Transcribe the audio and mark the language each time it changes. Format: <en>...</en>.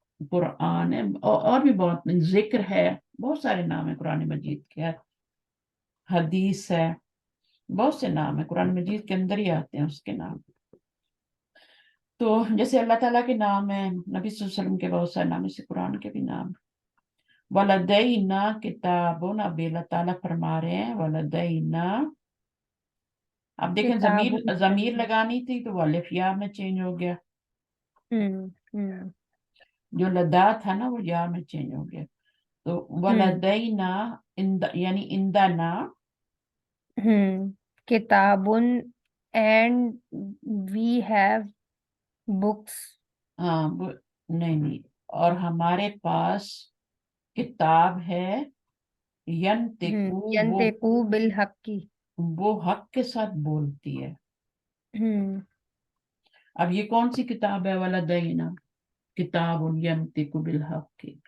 <ur>قرآن ہے، اور بھی بہت، ذکر ہے، بہت سارے نام ہیں قرآن مجید کے، حدیث ہے، بہت سے نام ہیں قرآن مجید کے اندر ہی آتے ہیں اس کے نام، تو جیسے اللہ تعالیٰ کے نام ہیں، نبی صلی اللہ علیہ وسلم کے بہت سارے نام، اسی قرآن کے بھی نام،</ur> <ar>ولدینا کتابون،</ar> <ur>اب اللہ تعالیٰ فرما رہے ہیں ولدینا، اب دیکھیں</ur> <ar>کتاب</ar> <ur>ضمیر لگانی تھی تو وہ الف یا میں چینج ہو گیا، جو لدا تھا نا وہ یا میں چینج ہو گیا، تو ولدینا یعنی اندنا،</ur> <en>کتابن and we have books</en> <ur>ہاں نہیں، اور ہمارے پاس کتاب ہے، ینتقو،</ur> <ar>ینتقو بالحق</ar> <ur>وہ حق کے ساتھ بولتی ہے، اب یہ کون سی کتاب ہے؟</ur> <ar>ولدینا کتاب ینطق بالحق،</ar>